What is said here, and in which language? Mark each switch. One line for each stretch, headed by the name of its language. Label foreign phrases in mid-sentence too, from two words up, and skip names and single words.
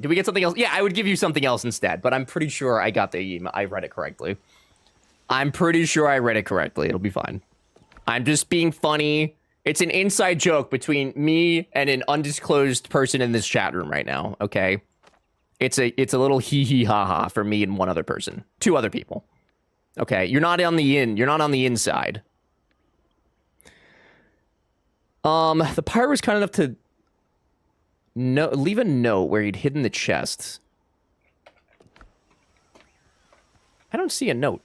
English: Do we get something else? Yeah, I would give you something else instead, but I'm pretty sure I got the email. I read it correctly. I'm pretty sure I read it correctly. It'll be fine. I'm just being funny. It's an inside joke between me and an undisclosed person in this chat room right now, okay? It's a little hee ha ha for me and one other person. 2 other people. Okay, you're not on the inside. The pirate was kind enough to leave a note where he'd hidden the chest. I don't see a note.